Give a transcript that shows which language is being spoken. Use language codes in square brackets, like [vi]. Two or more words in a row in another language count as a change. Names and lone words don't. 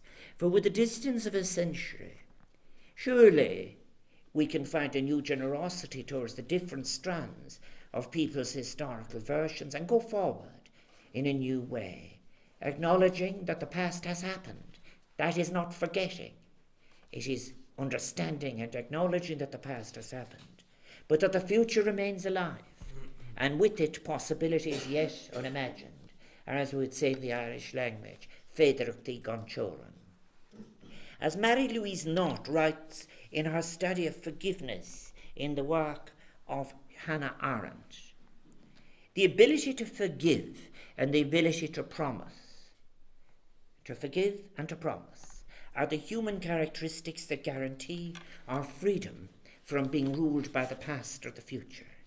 [en] For with the distance of a century, surely we can find a new generosity towards the different strands of people's historical versions and go forward in a new way, acknowledging that the past has happened. That is not forgetting. It is understanding and acknowledging that the past has happened, but that the future remains alive, and with it possibilities yet unimagined, or as we would say in the Irish language, [ga] féidearthaí tí gan-teorann. [en] As Mary-Louise Knott writes in her study of forgiveness in the work of Hannah Arendt, the ability to forgive and the ability to promise, to forgive and to promise, are the human characteristics that guarantee our freedom from being ruled by the past or the future.